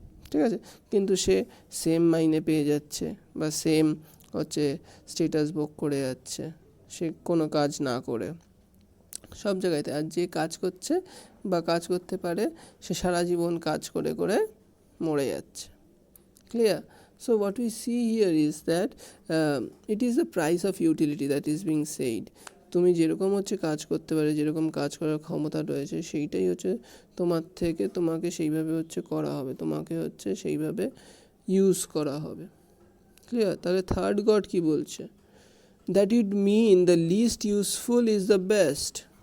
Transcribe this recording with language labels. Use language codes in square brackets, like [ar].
[bn] ঠিক আছে, কিন্তু সে সেম মাইনে পেয়ে যাচ্ছে বা সেম হচ্ছে স্ট্যাটাস ভোগ করে যাচ্ছে সে কোনো কাজ না করে সব জায়গাতে। আর যে কাজ করছে বা কাজ করতে পারে সে সারা জীবন কাজ করে করে মরে যাচ্ছে। Clear? [en] So what we see here is that it is the price of utility that is being said. [bn] তুমি যেরকম হচ্ছে কাজ করতে পারে, যেরকম কাজ করার ক্ষমতা রয়েছে, সেইটাই হচ্ছে তোমার থেকে তোমাকে সেইভাবে হচ্ছে করা হবে, তোমাকে হচ্ছে সেইভাবে ইউজ করা হবে। ক্লিয়ার? তাহলে থার্ড গড কি বলছে? [en] That it mean the least useful is the best.